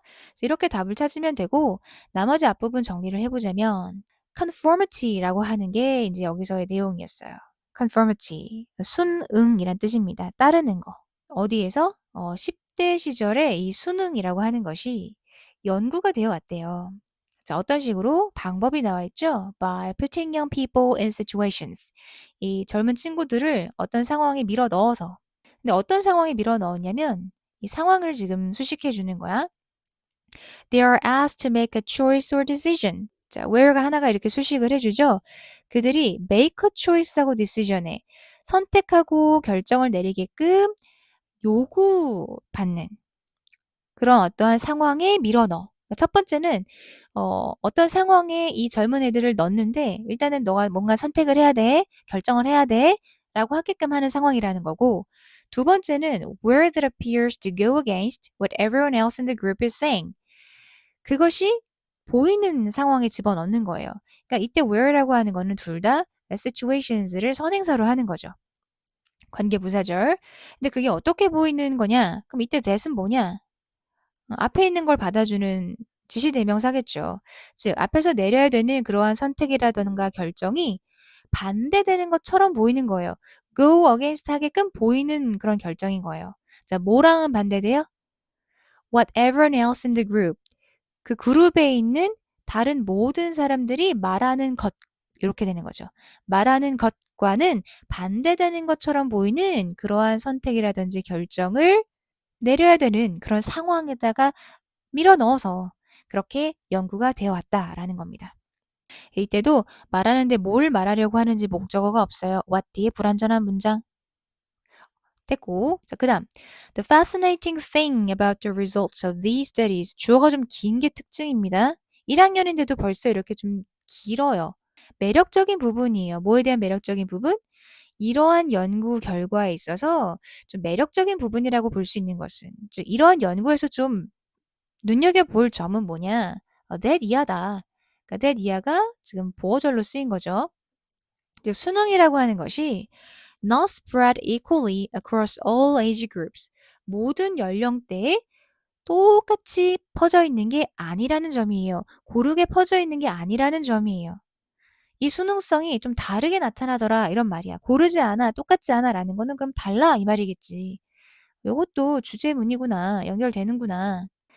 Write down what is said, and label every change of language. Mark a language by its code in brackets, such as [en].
[ko] 그래서 이렇게 답을 찾으면 되고 나머지 앞부분 정리를 해보자면 conformity라고 하는 게 이제 여기서의 내용이었어요. conformity, 순응이란 뜻입니다. 따르는 거. 어디에서? 10대 시절에 이 순응이라고 하는 것이 연구가 되어 왔대요. 자, 어떤 식으로? 방법이 나와 있죠? [en] By putting young people in situations. [ko] 이 젊은 친구들을 어떤 상황에 밀어 넣어서. 근데 어떤 상황에 밀어 넣었냐면 이 상황을 지금 수식해 주는 거야. [en] They are asked to make a choice or decision. [ko] 자, where가 하나가 이렇게 수식을 해주죠. 그들이 make a choice 하고 decision에 선택하고 결정을 내리게끔 요구받는 그런 어떠한 상황에 밀어넣어. 그러니까 첫 번째는 어떤 상황에 이 젊은 애들을 넣는데 일단은 너가 뭔가 선택을 해야 돼. 결정을 해야 돼. 라고 하게끔 하는 상황이라는 거고 두 번째는 where that appears to go against what everyone else in the group is saying. 그것이 보이는 상황에 집어넣는 거예요. 그러니까 이때 where라고 하는 거는 둘 다 situations를 선행사로 하는 거죠. 관계부사절. 근데 그게 어떻게 보이는 거냐? 그럼 이때 that은 뭐냐? 앞에 있는 걸 받아주는 지시대명사겠죠. 즉, 앞에서 내려야 되는 그러한 선택이라던가 결정이 반대되는 것처럼 보이는 거예요. go against 하게끔 보이는 그런 결정인 거예요. 자, 뭐랑은 반대돼요? [en] What everyone else in the group. [ko] 그 그룹에 있는 다른 모든 사람들이 말하는 것. 이렇게 되는 거죠. 말하는 것과는 반대되는 것처럼 보이는 그러한 선택이라든지 결정을 내려야 되는 그런 상황에다가 밀어 넣어서 그렇게 연구가 되어 왔다라는 겁니다. 이때도 말하는데 뭘 말하려고 하는지 목적어가 없어요. what 뒤에 불완전한 문장 됐고 자, 그 다음 The fascinating thing about the results of these studies 주어가 좀 긴 게 특징입니다. 1학년인데도 벌써 이렇게 좀 길어요. 매력적인 부분이에요. 뭐에 대한 매력적인 부분? 이러한 연구 결과에 있어서 좀 매력적인 부분이라고 볼 수 있는 것은 즉 이러한 연구에서 좀 눈여겨볼 점은 뭐냐? that 이하다. 그러니까 that 이하가 지금 보어절로 쓰인 거죠. 즉 수능이라고 하는 것이 not spread equally across all age groups. 모든 연령대에 똑같이 퍼져 있는 게 아니라는 점이에요. 고르게 퍼져 있는 게 아니라는 점이에요. 이 수능성이 좀 다르게 나타나더라 이런 말이야. 고르지 않아, 똑같지 않아 라는 거는 그럼 달라 이 말이겠지. 요것도 주제문이구나. 연결되는구나.